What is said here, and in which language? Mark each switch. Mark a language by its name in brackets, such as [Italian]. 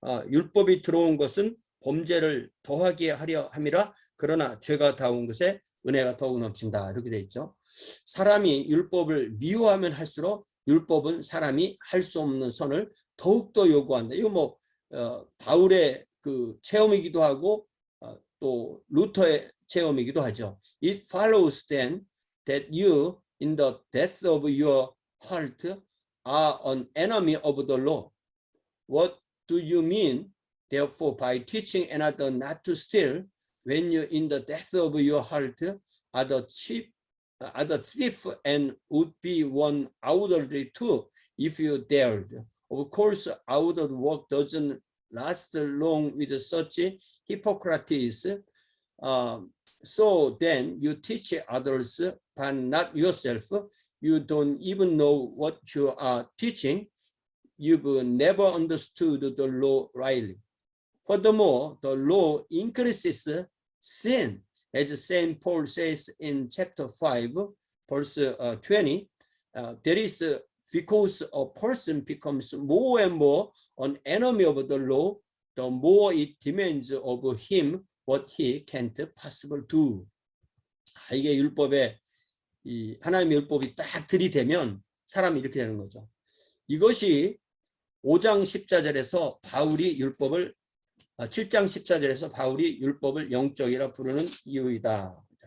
[Korean] 율법이 들어온 것은 범죄를 더하게 하려 함이라 그러나 죄가 닿은 것에 은혜가 더욱 넘친다. 이렇게 돼 있죠. 사람이 율법을 미워하면 할수록 율법은 사람이 할 수 없는 선을 더욱더 요구한다. 이거 뭐 바울의 그 체험이기도 하고 또 루터의 체험이기도 하죠. [English] It follows then that you in the depth of your heart are an enemy of the law. What do you mean, therefore, by teaching another not to steal when you in the depth of your heart are the thief and would be one outwardly too if you dared? Of course, outward work doesn't last long with such hypocrites. So then you teach others, but not yourself. You don't even know what you are teaching. You've never understood the law rightly. Furthermore, the law increases sin, as St. Paul says in chapter 5, verse 20. That is because a person becomes more and more an enemy of the law, the more it demands of him what he can't possibly do. [Korean] 이게 율법에 이 하나님의 율법이 딱 들이대면 사람이 이렇게 되는 거죠. 이것이 5장 14절에서 바울이 율법을 7장 14절에서 바울이 율법을 영적이라 부르는 이유이다.